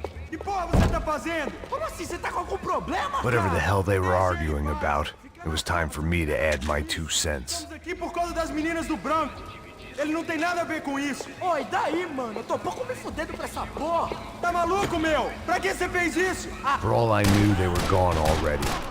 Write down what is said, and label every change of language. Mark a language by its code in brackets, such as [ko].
[pt] Que porra você tá fazendo? Como assim? Você tá com algum problema? [en] Whatever the hell they were arguing about, it was time for me to add my 2 cents. [pt] Estamos aqui por causa das meninas do branco. Ele não tem nada a ver com isso. Oi, daí, mano? Eu tô pouco me fudendo pra essa porra. Tá maluco, meu? Pra que você fez isso? [en] For all I knew, they were gone already.